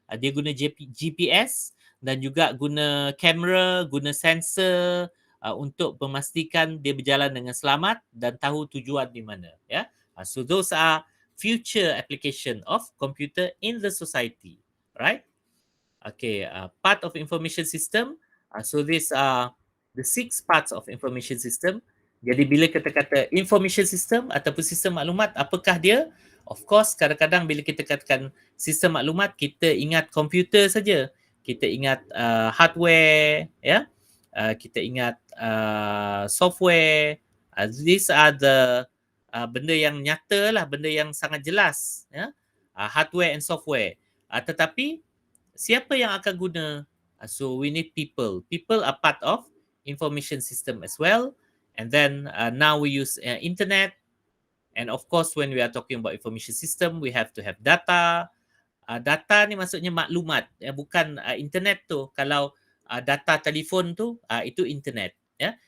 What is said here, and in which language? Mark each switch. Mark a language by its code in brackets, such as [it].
[ms] Dia guna GPS dan juga guna kamera, guna sensor untuk memastikan dia berjalan dengan selamat dan tahu tujuan di mana. [en] Ya, so those are future application of computer in the society, right? Okay, part of information system. So these are the 6 parts of information system. [ms] Jadi bila kita kata information system ataupun sistem maklumat, apakah dia? [en] Of course, [ms] kadang-kadang bila kita katakan sistem maklumat, kita ingat komputer saja. Kita ingat hardware, ya. Kita ingat software. [en] These are the [ms] benda yang nyata lah, benda yang sangat jelas, ya. [en] Hardware and software. [ms] Tetapi siapa yang akan guna? [en] So we need people. People are part of information system as well. And then now we use internet. And of course, when we are talking about information system, we have to have data. [ms] Data ni maksudnya maklumat, bukan internet tu. Kalau data telefon tu, itu internet. Ya.